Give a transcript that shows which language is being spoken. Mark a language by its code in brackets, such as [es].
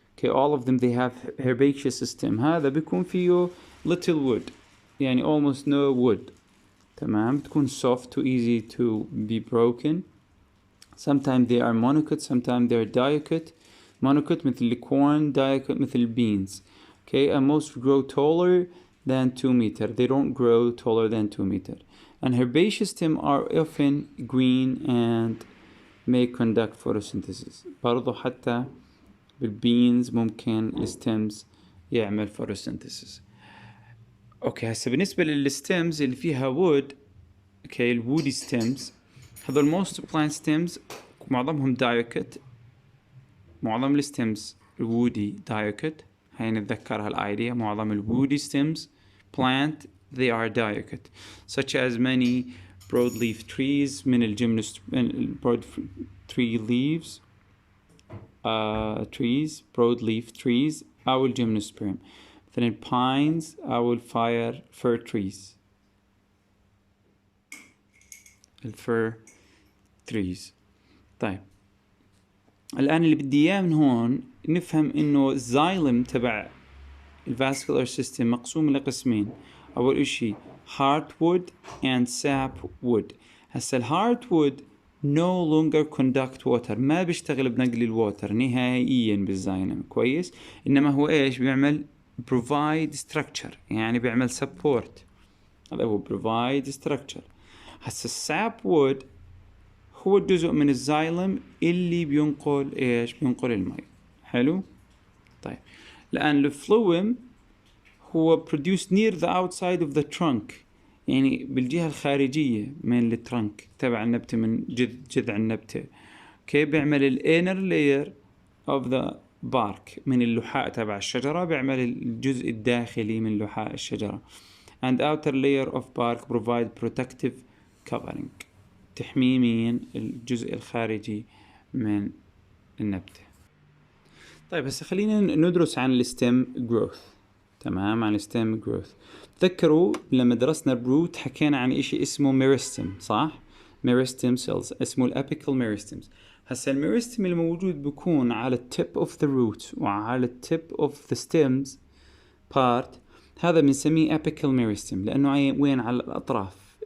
[en] Okay, all of them they have herbaceous system. [ar] هذا بيكون فيه [en] little wood يعني almost no wood. [ar] تمام. بتكون [en] soft too easy to be broken. Sometimes they are monocote, sometimes they are diocote. [ar] Monocote مثل الcorn, diocote مثل الbeans. [en] Okay, and most grow taller than 2 meter. They don't grow taller than 2 meter. And herbaceous stem are often green and may conduct photosynthesis. [ar] برضو حتى بالبينز ممكن الستيمز يعمل photosynthesis. اوكي هسه بالنسبة للستيمز اللي فيها wood، اوكي الwoody stems هذول [en] most plant stems [ar] معظمهم dioicate. معظم الستيمز الwoody dioicate. هاي نتذكر هالايديا، معظم الwoody stems [en] plant they are dioicate such as many broadleaf trees [ar] من broad tree leaves trees broadleaf trees أو الجيمنوسبرم. مثلا pines أو fir trees الفir trees. طيب الآن اللي بدي إياه من هون نفهم إنه الزايلم تبع الفاسكولار سيستم مقسوم لقسمين. أول إشي heartwood and sapwood. هسا الهارتwood [en] no longer conduct water، [ar] ما بيشتغل بنقل الووتر نهائيا بالزايلم كويس، إنما هو إيش بيعمل [en] provide structure [ar] يعني بيعمل support. هذا هو [en] provide structure. [ar] هسا السابwood هو الجزء من الزايلم اللي بينقل إيش؟ بينقل الماء. حلو. طيب الآن الفلويم هو [en] produced near the outside of the trunk [ar] يعني بالجهة الخارجية من الترنك تبع النبتة، من جذع النبتة. اوكي بيعمل ال [en] inner layer of the bark [ar] من اللحاء تبع الشجرة، بيعمل الجزء الداخلي من لحاء الشجرة. [en] and outer layer of bark provide protective covering [ar] تحميه من الجزء الخارجي من النبتة. طيب هسه خلينا ندرس عن الستيم جروث. تمام. عن الستيم جروث تذكروا لما درسنا الروت حكينا عن اشي اسمه ميرستم صح؟ ميرستم سيلز اسمه الابيكال ميرستمز. هسه الميرستم الموجود بيكون على التip [en] of the root [ar] وعلى التip [en] of the stems part، [ar] هذا بنسميه apical meristem لأنه وين؟ على الأطراف.